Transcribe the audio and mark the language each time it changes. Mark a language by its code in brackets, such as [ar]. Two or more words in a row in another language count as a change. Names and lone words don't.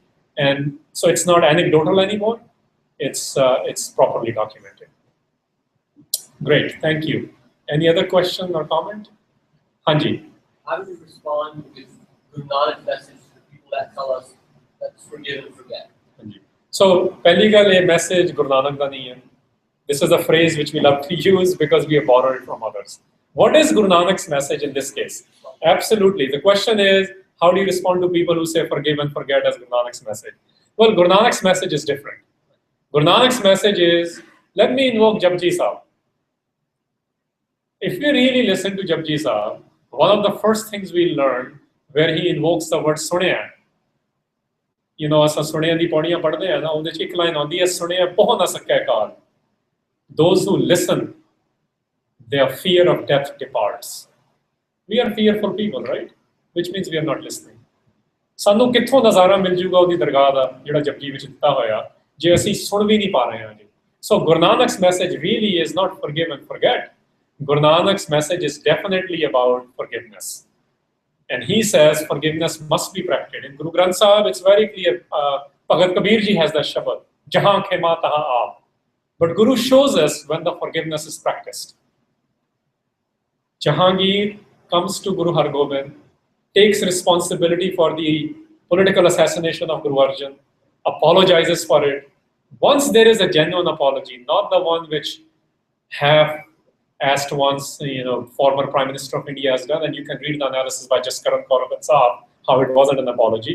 [en] And so it's not anecdotal anymore. It's properly documented. Great, thank you. Any other question or comment? Hanji. How do we respond with Guru Nanak's message to the people that tell us let's forgive and forget? Hanji. [pa] So, ਪਹਿਲੀ ਗੱਲ ਯੇ message ਗੁਰੂ ਨਾਨਕ ਦਾ ਨਹੀਂ ਹੈ. [en] This is a phrase which we love to use because we have borrowed it from others. What is Guru Nanak's message in this case? Absolutely. The question is, how do you respond to people who say forgive and forget as Guru Nanak's message? Well, Guru Nanak's message is different. Guru Nanak's message is, let me invoke Japji Sahib. If we really listen to Japji Sahib, one of the first things we learn where he invokes the word Sunaya. [pa] ਅਸਾਂ ਸੁਣਿਐ ਦੀ ਪਉੜੀਆਂ ਪੜ੍ਹਦੇ ਹਾਂ ਨਾ, ਉਹਦੇ ਚ ਇੱਕ line ਆਉਂਦੀ ਹੈ ਸੁਣਿਆ ਬਹੁ ਨਾ ਸਕੈ ਕਾਲ. [en] Those who listen, their fear of death departs. We are fearful people, right? Which means we are not listening. [pa] ਸਾਨੂੰ ਕਿੱਥੋਂ ਨਜ਼ਾਰਾ ਮਿਲ ਜੂਗਾ ਉਹਦੀ ਦਰਗਾਹ ਦਾ ਜਿਹੜਾ ਜਪਜੀ ਵਿੱਚ ਦਿੱਤਾ ਹੋਇਆ ਜੇ ਅਸੀਂ ਸੁਣ ਵੀ ਨਹੀਂ ਪਾ ਰਹੇ ਹਾਂ ਜੀ. [en] So Guru Nanak's message really is not forgive and forget. Guru Nanak's message is definitely about forgiveness. And he says forgiveness must be practiced. In Guru Granth Sahib, it's very clear. Bhagat Kabir ji has that shabad. [pa] ਜਹਾਂ ਖਿਮਾ ਤਹਾਂ ਆਪ. [en] But Guru shows us when the forgiveness is practiced. Jahangir comes to Guru Har Gobind, takes responsibility for the political assassination of Guru Arjan, apologizes for it. Once there is a genuine apology, not the one which have asked once, former Prime Minister of India has done, and you can read the analysis by Jaskaran Kaur and Saab, how it wasn't an apology.